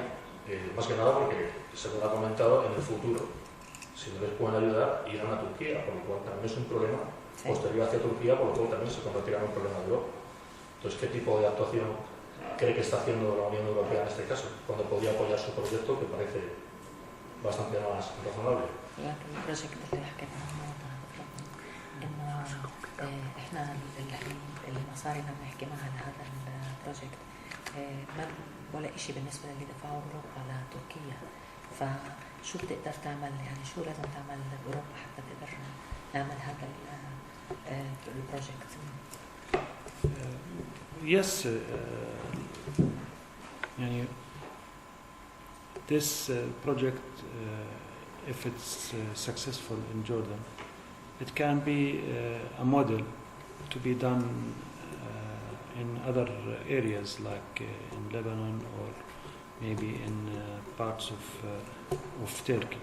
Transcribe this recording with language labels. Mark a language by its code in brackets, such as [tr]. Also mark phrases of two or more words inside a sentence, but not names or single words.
[es] Más que nada porque, según ha comentado, en el futuro, si no les pueden ayudar, irán a Turquía, por lo cual también es un problema posterior hacia Turquía, por lo cual también se convertirá en un problema de Europa. Entonces, ¿qué tipo de actuación cree que está haciendo la Unión Europea en este caso, cuando podría apoyar su proyecto, que parece bastante más razonable? [ar] احنا المصاري لما نحكي معها لهذا البروجكت ولا شيء بالنسبه للي دفعوا اوروبا لتركيا، فشو بتقدر تعمل؟ يعني شو لازم تعمل اوروبا حتى تقدر نعمل هذا البروجكت؟ [en] Yes, this project, if it's successful in Jordan, it can be a model to be done in other areas like in Lebanon or maybe in parts of Turkey.